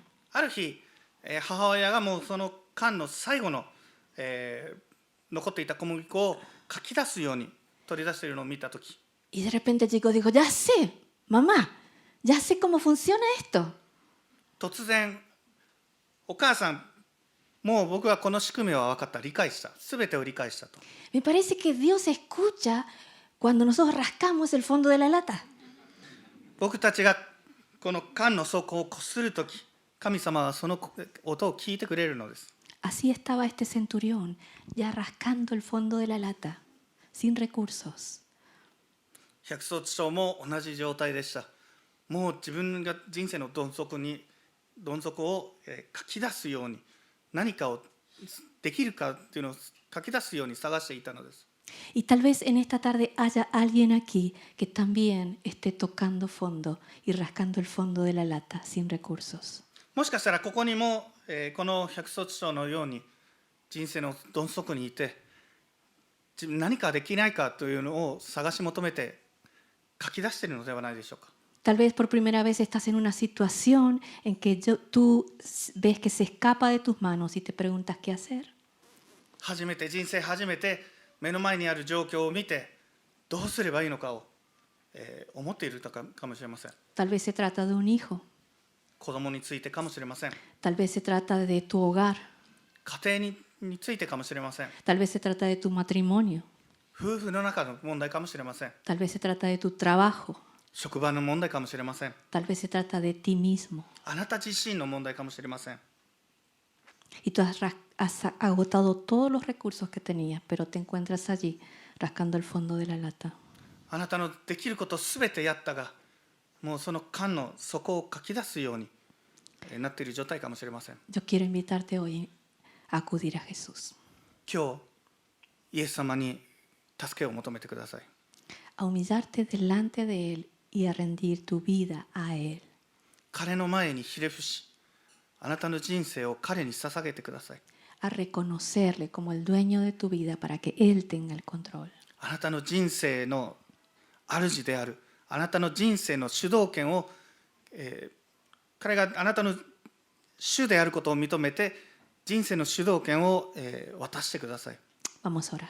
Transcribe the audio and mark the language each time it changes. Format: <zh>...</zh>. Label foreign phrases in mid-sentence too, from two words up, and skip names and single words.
<ja>ある日、母親がもうその缶の最後の、残っていた小麦粉をかき出すように取り出しているのを見たとき、</ja> <es>Y de repente el chico dijo, ya sé, mamá, ya sé cómo funciona esto.</es> <ja>突然、お母さん、もう僕はこの仕組みは分かった、理解した、すべてを理解したと。</ja> <es>Me parece que Dios escucha cuando nosotros rascamos el fondo de la lata.</es> <ja>僕たちがこの缶の底をこするとき、神様はその音を聞いてくれるのです。</ja> <es>Así estaba este centurión, ya rascando el fondo de la lata, sin recursos.</es> <ja>百姓長も同じ状態でした。もう自分が人生のどん底を書き出すように、何かをできるかっていうのを書き出すように探していたのです。</ja> <es>Y tal vez en esta tarde haya alguien aquí que también esté tocando fondo y rascando el fondo de la lata sin recursos.</es> <ja>もしかしたらここにも、この百姓長のように人生のどん底にいて、何かできないかというのを探し求めて書き出しているのではないでしょうか。</ja> <es>Tal vez por primera vez estás en una situación en que tú ves que se escapa de tus manos y te preguntas qué hacer.</es> <ja>人生初めて目の前にある状況を見てどうすればいいのかを、思っているかもしれません。</ja> <es>Tal vez se trata de un hijo,</es> <ja>子供についてかもしれません。</ja> <es>tal vez se trata de tu hogar,</es> <ja>家庭についてかもしれません。</ja> <es>tal vez se trata de tu matrimonio,</es> <ja>夫婦の中の問題かもしれません。</ja> <es>tal vez se trata de tu trabajo,</es> <ja>職場の問題かもしれません。</ja> <es>tal vez se trata de ti mismo.</es> <ja>あなた自身の問題かもしれません。</ja> <es>Y tú has agotado todos los recursos que tenías, pero te encuentras allí rascando el fondo de la lata.</es> <ja>あなたのできることすべてやったが、もうその缶の底をかき出すようになっている状態かもしれません。</ja> <es>Yo quiero invitarte hoy a acudir a Jesús,</es> <ja>今日イエス様に助けを求めてください。</ja> <es>a humillarte delante de Él y a rendir tu vida a Él.</es> <ja>彼の前にひれ伏し、あなたの人生を彼に捧げてください。</ja> <es>A reconocerle como el dueño de tu vida para que Él tenga el control.</es> <ja>あなたの人生の主である、あなたの人生の主導権を、彼があなたの主であることを認めて、人生の主導権を、渡してください。</ja> <es>Vamos a orar.</es>